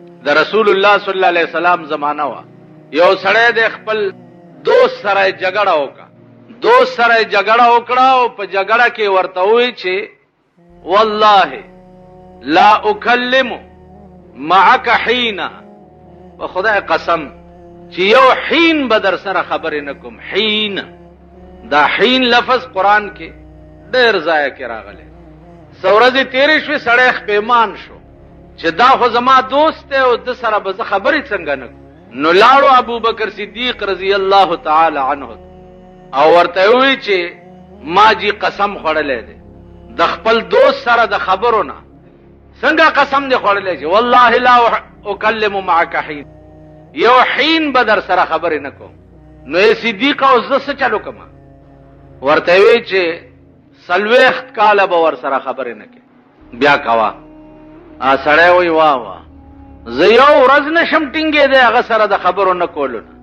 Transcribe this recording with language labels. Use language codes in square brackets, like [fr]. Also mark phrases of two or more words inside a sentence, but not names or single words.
[ps] د رسول الله [ar] صلی الله علیه وسلم [ps] زمانہ وا یو سړی د خپل دوست سره جګړه وکړه او په جګړه کې ورته وی چې [ar] والله لا اکلم معك حینا [ps] په خدای قسم چې یو حین به در سره خبرې نکوم. حین دا حین لفظ قرآن کې ډېر ځای کې راغلی. څو ورځې تېرې شوې سړی خپېمان شو چې دا خو زما دوست دی او د سره به زه خبرې څنګه نه کوم. نو لاړو ابوبکر صدیق [ar] رضی الله تعالی عنه [ps] او ورته وی چې ما جی قسم خوړلی دی د خپل دوست سره د خبرو نه. څنګه قسم دی خوړلی چې [ar] والله لا اکلم معك حین، [ps] یو حین به در سره خبرې نه کوم. نو صدیق او زه څه چلو کوم؟ ورته وی چې 40 کاله به ور سره خبرې نه کوي. بیا کوه سړی وی واه زه یو ورځ نشم ټینګېدی هغه سره د خبرو نه کولو نه.